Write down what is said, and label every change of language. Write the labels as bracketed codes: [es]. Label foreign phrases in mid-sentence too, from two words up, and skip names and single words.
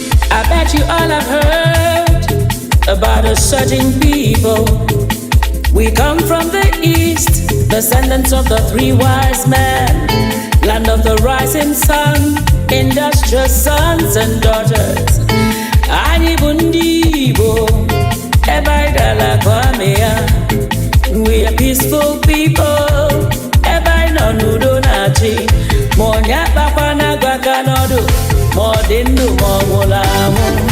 [en] I bet you all have heard about a certain people. We come from the east, descendants of the three wise men, land of the rising sun, industrious sons and daughters. [ig] Anyị bụ ndị Igbo, ebe anyị dara ka ọ mị ya. [en] We are peaceful people, [ig] ebe anyị nọ n'udo na-achị. Ma onye akpakwa na-agwa ka n'ọdụ, ma ọ dị ndụ ma ọ nwụrụ anwụ.